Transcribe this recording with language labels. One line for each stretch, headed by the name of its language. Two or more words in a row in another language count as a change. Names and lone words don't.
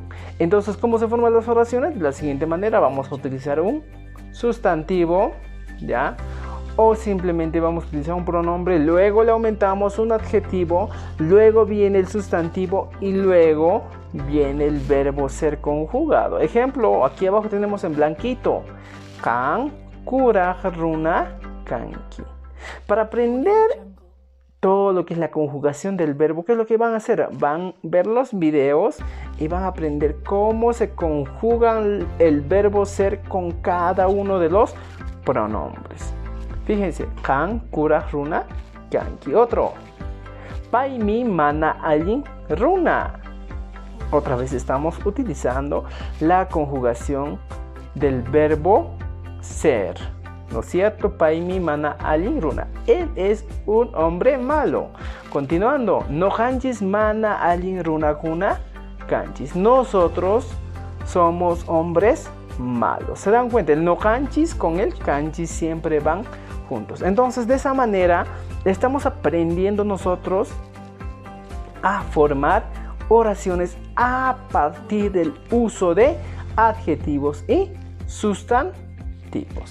Spanish: Entonces, ¿cómo se forman las oraciones? De la siguiente manera, vamos a utilizar un sustantivo, ¿ya? O simplemente vamos a utilizar un pronombre, luego le aumentamos un adjetivo, luego viene el sustantivo y luego viene el verbo ser conjugado. Ejemplo, aquí abajo tenemos en blanquito,
Quechua: kan, kuraj, runa, kanki.
Spanish: Para aprender todo lo que es la conjugación del verbo, ¿qué es lo que van a hacer? Van a ver los videos y van a aprender cómo se conjugan el verbo ser con cada uno de los pronombres. Fíjense,
Quechua: kan, kuraj, runa, kanki. Otro, paimi, mana, allin, runa.
Spanish: Otra vez estamos utilizando la conjugación del verbo ser. ¿No es cierto?
Quechua: Paimi, mana, allin, runa.
Spanish: Él es un hombre malo. Continuando.
Quechua: No hanchis, mana, allin, runa, kuna, kanchis.
Spanish: Nosotros somos hombres malos. ¿Se dan cuenta? El
Quechua: no hanchis
Spanish: con el kanchis siempre van juntos. Entonces, de esa manera, estamos aprendiendo nosotros a formar oraciones a partir del uso de adjetivos y sustantivos.